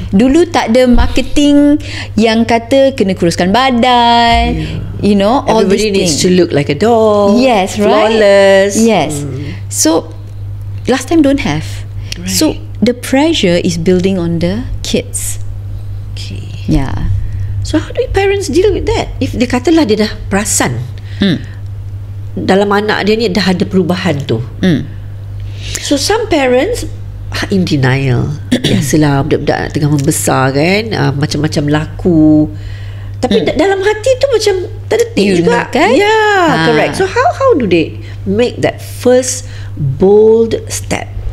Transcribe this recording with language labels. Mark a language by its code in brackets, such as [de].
[ms] Dulu tak ada marketing yang kata kena kuruskan badan, [en] all these everybody needs things. to look like a doll. Yes, flawless. Right? Yes. So last time don't have. Right. So the pressure is building on the kids. Okay. Yeah. So how do parents deal with that? [ms] If dia katalah dia dah perasan dalam anak dia ni dah ada perubahan tu. [en] So some parents in denial. [ms] Biasalah budak-budak tengah membesar kan, macam-macam laku, tapi dalam hati tu macam tak ada ting juga kan? [en] Correct. So how do they make that first bold step?